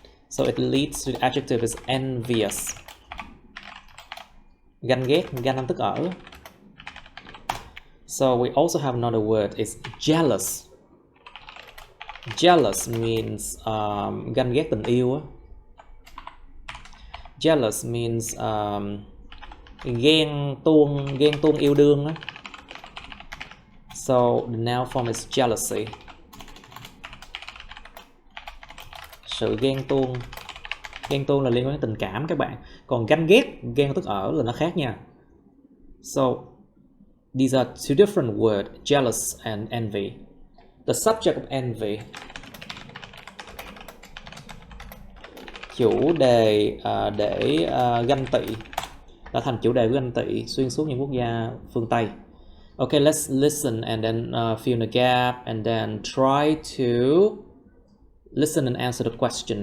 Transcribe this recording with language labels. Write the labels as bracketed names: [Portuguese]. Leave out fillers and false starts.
[English] So it leads to the adjective is envious. [Vietnamese] Ganh ghét, ganh tức ở. [English] So we also have another word is jealous. Jealous means [Vietnamese] ganh ghét tình yêu. [English] Jealous means [Vietnamese] ghen tuông yêu đương. [English] So the noun form is jealousy. [Vietnamese] Sự ghen tuông là liên quan đến tình cảm các bạn. Còn ganh ghét, ghen tức ở là nó khác nha. [English] So these are two different words, jealous and envy. The subject of envy, [Vietnamese] chủ đề để ganh tị, đã thành chủ đề của ganh tị xuyên suốt những quốc gia phương Tây. [English] Okay, let's listen and then fill in the gap and then try to listen and answer the question.